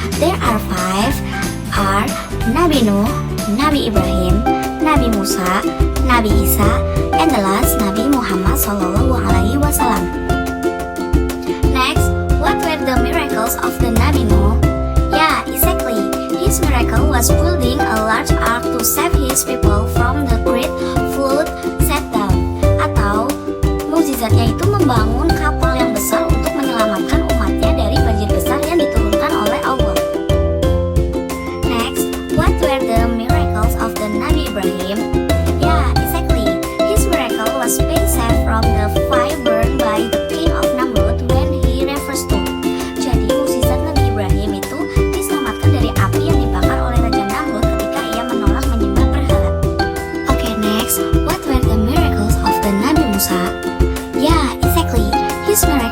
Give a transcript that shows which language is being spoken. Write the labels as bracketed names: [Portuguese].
[English] There are 5. Are Nabi Nuh, Nabi Ibrahim, Nabi Musa, Nabi Isa, and the last Nabi Muhammad SAW. Next, what were the miracles of the Nabi Nuh? Yeah, exactly. His miracle was building a large ark to save his people from the great flood set down. [Indonesian] Atau, mukjizatnya itu membangun kapal yang besar untuk menyelamatkan umatnya dari banjir besar yang diturunkan oleh Allah. [English] Next, what were the miracles of the Nabi Ibrahim? Yeah, exactly. His miracle was being saved from the fire burned by the king of Namrud when he refused to. [Indonesian] Jadi, mukjizat Nabi Ibrahim itu diselamatkan dari api yang dibakar oleh Raja Namrud ketika ia menolak menyembah berhala. [English] Okay, next, what were the miracles of the Nabi Musa? Yeah, exactly. His